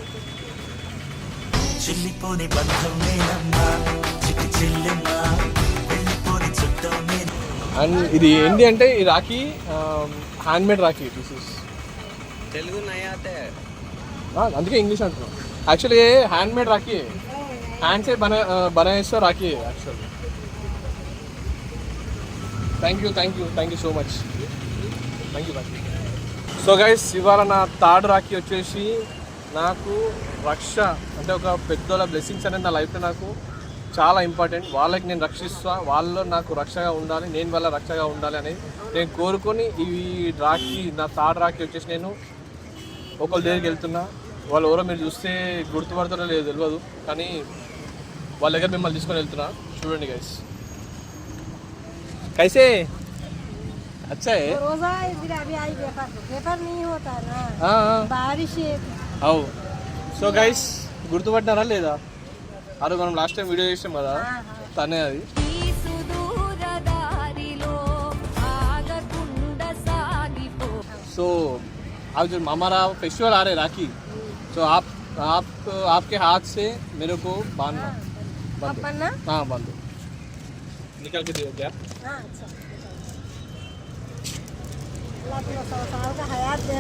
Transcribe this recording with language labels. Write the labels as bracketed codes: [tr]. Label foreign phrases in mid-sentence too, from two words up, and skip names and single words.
[te] అండ్ ఇది ఏంటి అంటే ఈ రాఖీ [en] hand made [te] రాఖీ. [en] this is Telugu [te] అందుకే ఇంగ్లీష్ అంటున్నాను. [en] actually hand made rakhi, [hi] హ్యాండ్ से बनाया राखी है एक्चुअली. [en] thank you so much. thank you. so guys [te] ఇవాళ నా థర్డ్ రాఖీ వచ్చేసి నాకు రక్ష అంటే ఒక పెద్దోళ్ళ బ్లెస్సింగ్స్ అనేది నా లైఫ్లో నాకు చాలా ఇంపార్టెంట్. వాళ్ళకి నేను రక్షిస్తా, వాళ్ళు నాకు రక్షగా ఉండాలి, నేను వాళ్ళ రక్షగా ఉండాలి అని నేను కోరుకొని ఈ రాఖీ నా థర్డ్ రాఖీ వచ్చేసి నేను ఒకళ్ళ దగ్గరికి వెళ్తున్నా. వాళ్ళు ఎవరో మీరు చూస్తే గుర్తుపడతారో లేదో తెలియదు, కానీ వాళ్ళ దగ్గర మిమ్మల్ని తీసుకొని వెళ్తున్నా. చూడండి గైస్. [hi] कैसे अच्छा है रोजा अभी आई पेपर नहीं होता ना. बारिश [te] అవు. [en] so guys [te] గుర్తుపట్టారా లేదా? అరే మనం [en] last time video [te] చేసాం కదా, తనే అది. [hi] సో अब जो हमारा फेस्टिवल आ रहे राखी, तो आपके हाथ से मेरे को बांधना. हाँ बांध दो. निकल के दियो क्या? अच्छा. 100 साल का हयात देना.